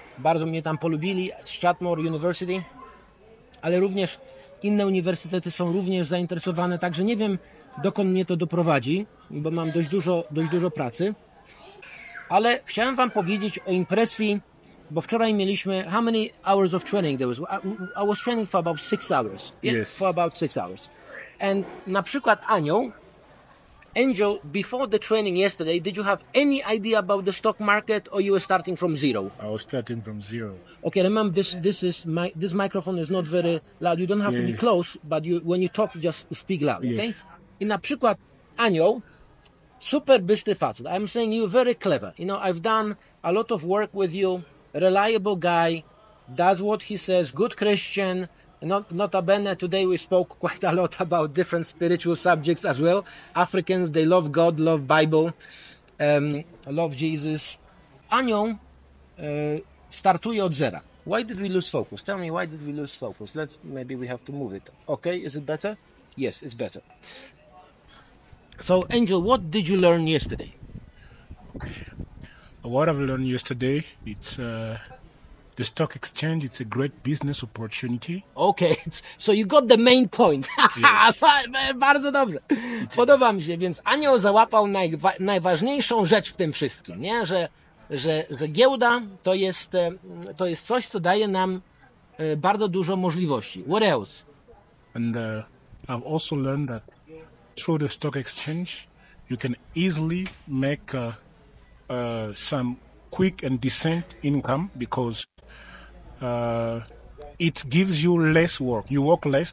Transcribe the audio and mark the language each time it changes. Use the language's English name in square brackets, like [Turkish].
[Polish] Bardzo mnie tam polubili, Strathmore University, ale również inne uniwersytety są również zainteresowane, także nie wiem, dokąd mnie to doprowadzi, bo mam dość dużo pracy, ale chciałem wam powiedzieć o impresji, bo wczoraj mieliśmy, [English] how many hours of training there was? I was training for about 6 hours. Yeah? Yes. For about 6 hours. And [Polish] na przykład [English] Angel, before the training yesterday, did you have any idea about the stock market, or you were starting from zero? I was starting from zero. Okay, remember this microphone is not very loud. You don't have to be close, but when you talk, just speak loud, okay? Yes. [Polish] I na przykład Anioł, super bystry facet. [English] I'm saying you're very clever. I've done a lot of work with you. Reliable guy, does what he says, good Christian. Notabene, today we spoke quite a lot about different spiritual subjects as well. Africans, they love God, love Bible, love Jesus. [Polish] Anioł startuje od zera. [English] Why did we lose focus? Tell me, why did we lose focus? Maybe we have to move it. Okay, is it better? Yes, it's better. So, Angel, what did you learn yesterday? What I've learned yesterday, it's the stock exchange. It's a great business opportunity. Okay, so you got the main point. Yes. [Polish] Bardzo dobrze. Podoba mi się, więc Anioł załapał najważniejszą rzecz w tym wszystkim, nie? Że giełda to jest coś, co daje nam bardzo dużo możliwości. [English] What else? And I've also learned that through the stock exchange, you can easily make some quick and decent income because it gives you less work. You work less.